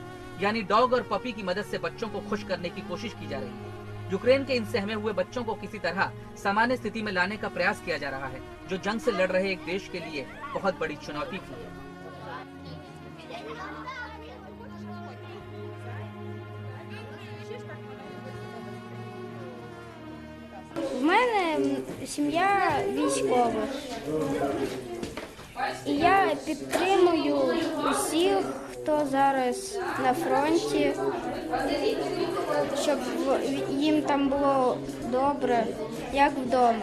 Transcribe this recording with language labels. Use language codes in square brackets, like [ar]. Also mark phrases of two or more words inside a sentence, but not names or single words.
[hi] यानी डॉग और पपी की मदद से बच्चों को खुश करने की कोशिश की जा रही है। यूक्रेन के इन सहमे हुए बच्चों को किसी तरह सामान्य स्थिति में लाने का प्रयास किया जा रहा है, जो जंग से लड़ रहे एक देश के लिए बहुत बड़ी चुनौती थी। [uk] У мене сім'я військова, і я підтримую усіх, хто зараз на фронті, щоб їм там було добре, як вдома.